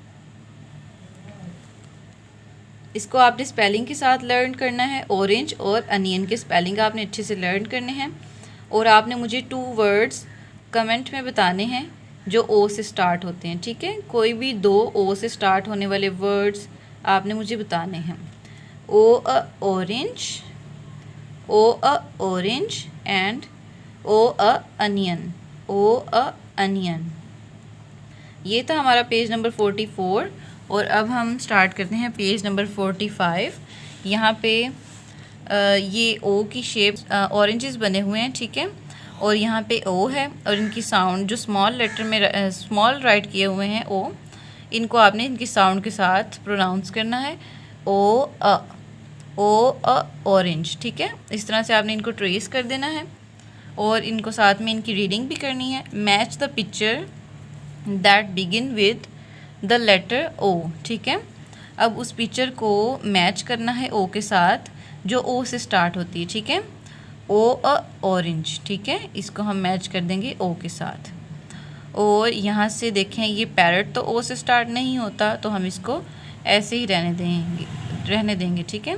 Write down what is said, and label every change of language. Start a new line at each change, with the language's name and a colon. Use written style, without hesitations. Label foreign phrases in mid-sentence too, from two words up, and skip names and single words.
Urdu: اس کو آپ نے اسپیلنگ کے ساتھ لرن کرنا ہے۔
English: orange and onion
Urdu: کے اسپیلنگ آپ نے اچھے سے لرن کرنے ہیں، اور آپ نے مجھے 2 ورڈز کمنٹ میں بتانے ہیں جو او سے سٹارٹ ہوتے ہیں، ٹھیک ہے؟ کوئی بھی 2 او سے سٹارٹ ہونے والے ورڈز آپ نے مجھے بتانے ہیں۔
English: O orange, O orange and O onion, O onion.
Urdu: یہ تھا ہمارا
English: page number
Urdu: 44، اور اب ہم سٹارٹ کرتے ہیں
English: page number
Urdu: 45۔ یہاں پہ یہ او کی شیپ اورنجز بنے ہوئے ہیں، ٹھیک ہے؟ اور یہاں پہ او ہے، اور ان کی ساؤنڈ جو
English: small letter
Urdu: میں
English: small write
Urdu: کیے ہوئے ہیں او، ان کو آپ نے ان کی ساؤنڈ کے ساتھ پروناؤنس کرنا ہے۔
English: O orange,
Urdu: ٹھیک ہے؟ اس طرح سے آپ نے ان کو ٹریس کر دینا ہے، اور ان کو ساتھ میں ان کی ریڈنگ بھی کرنی ہے۔
English: Match the picture that begin with the letter O,
Urdu: ٹھیک ہے؟ اب اس پکچر کو میچ کرنا ہے او کے ساتھ جو او سے سٹارٹ ہوتی ہے، ٹھیک ہے؟
English: O orange,
Urdu: ٹھیک ہے؟ اس کو ہم میچ کر دیں گے او کے ساتھ۔ اور یہاں سے دیکھیں یہ پیرٹ تو او سے سٹارٹ نہیں ہوتا، تو ہم اس کو ایسے ہی رہنے دیں گے، ٹھیک ہے؟